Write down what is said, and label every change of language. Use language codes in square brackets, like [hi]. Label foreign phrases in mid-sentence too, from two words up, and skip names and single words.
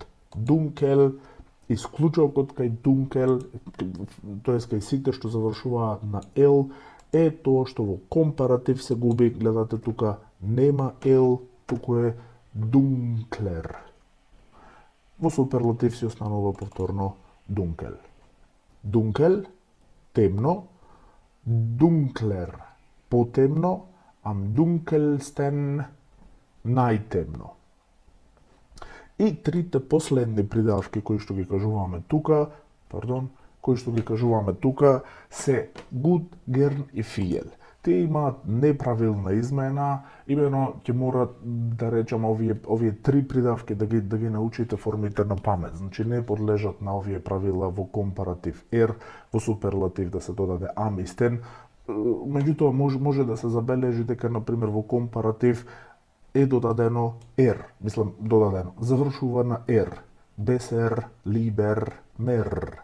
[mk] Дункел, исклучокот кај дункел, тоест кај сите што завршуваат на ел, е тоа што во компаратив се губи, гледате тука нема ел, туку е дунклер. Во суперлатив си останува повторно дункел. Дункел, темно, дунклер, потемно, [de] am dunkelsten, [mk] најтемно. И трите последни придавки кои што ги кажуваме тука, се [de] gut, gern [mk] и viel. Тие имаат неправилна измена, имено ќе мора да речеме овие три придавки да ги научите формите на памет. Значи не подлежат на овие правила во компаратив ер, во суперлатив да се додаде ам и стен. Меѓутоа може да се забележи дека на пример во компаратив е додадено ер, додадено, завршува на ер, [de] besser, lieber, mehr.